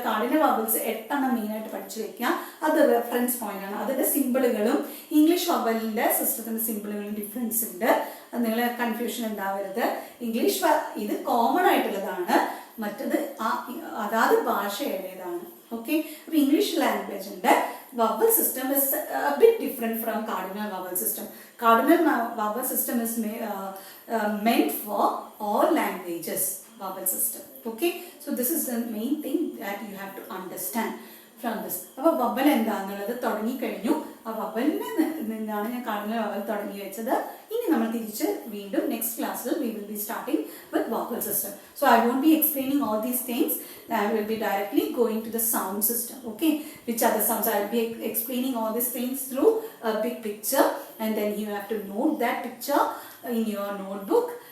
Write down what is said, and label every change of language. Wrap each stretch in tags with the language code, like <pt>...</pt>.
<ml>Cardinal vowels 8 മെയിനായിട്ട് പഠിച്ചു വെക്കുക. അത് റെഫറൻസ് പോയിന്റ് ആണ്. അതിന്റെ സിമ്പിളുകളും ഇംഗ്ലീഷ് വവലിന്റെ സിസ്റ്റത്തിന്റെ സിമ്പിളുകളും ഡിഫറൻസ് ഉണ്ട്. അത് നിങ്ങൾ കൺഫ്യൂഷൻ ഉണ്ടാവരുത്. ഇംഗ്ലീഷ് ഇത് കോമൺ ആയിട്ടുള്ളതാണ്, മറ്റത് അതാത് ഭാഷയുടേതാണ്. ഓക്കെ, അപ്പൊ English ലാംഗ്വേജിന്റെ</ml> <en>vowel system is a bit different from cardinal vowel system. Cardinal vowel system is meant for all languages vowel system. Okay, so this is the main thing that you have to understand from this.</en> <ml>അപ്പോൾ vowel എന്താണെന്നുള്ളത് തുടങ്ങിക്കഴിഞ്ഞു. ആ വവലിൽ നിന്നാണ് ഞാൻ cardinal vowel തുടങ്ങി വെച്ചത്. ഇനി നമ്മൾ തിരിച്ച് വീണ്ടും നെക്സ്റ്റ് ക്ലാസ്സിൽ</ml> <en>we will be starting with vowel system. So I won't be explaining all these things. I will be directly going to the sound system. Okay, which are the sounds? I will be explaining all these things through a big picture, and then you have to note that picture in your notebook.</en>